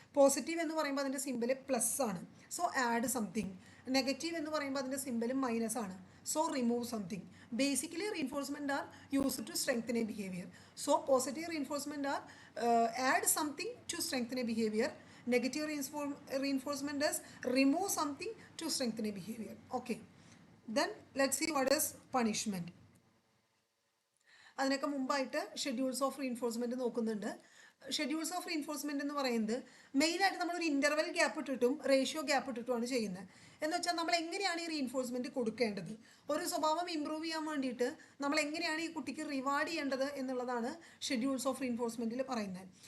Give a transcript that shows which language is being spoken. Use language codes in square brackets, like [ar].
[ml] Positive എന്ന് പറയുമ്പോൾ അതിൻ്റെ സിമ്പൽ പ്ലസ് ആണ്, [en] So add something. [ml] നെഗറ്റീവ് എന്ന് പറയുമ്പോൾ അതിൻ്റെ സിമ്പൽ മൈനസ് ആണ്, [en] So remove something. Basically reinforcement are used to strengthen a behaviour. So positive reinforcement are add something to strengthen a behaviour. Negative reinforcement is remove something to strengthen a behavior. Okay. Then let's see what is punishment. [ml] അതിനൊക്കെ മുമ്പായിട്ട് schedules of reinforcement നോക്കുന്നുണ്ട്. Schedules of reinforcement എന്ന് പറയുന്നത് മെയിനായിട്ട് നമ്മളൊരു interval gap ഇട്ടിട്ടും ratio gap ഇട്ടിട്ടുമാണ് ചെയ്യുന്നത്. എന്ന് വെച്ചാൽ നമ്മൾ എങ്ങനെയാണ് ഈ റീഇൻഫോഴ്സ്മെന്റ് കൊടുക്കേണ്ടത്, ഒരു സ്വഭാവം ഇമ്പ്രൂവ് ചെയ്യാൻ വേണ്ടിയിട്ട് നമ്മൾ എങ്ങനെയാണ് ഈ കുട്ടിക്ക് റിവാർഡ് ചെയ്യേണ്ടത് എന്നുള്ളതാണ് ഷെഡ്യൂൾസ് ഓഫ് റീഇൻഫോഴ്സ്മെന്റിൽ പറയുന്നത്.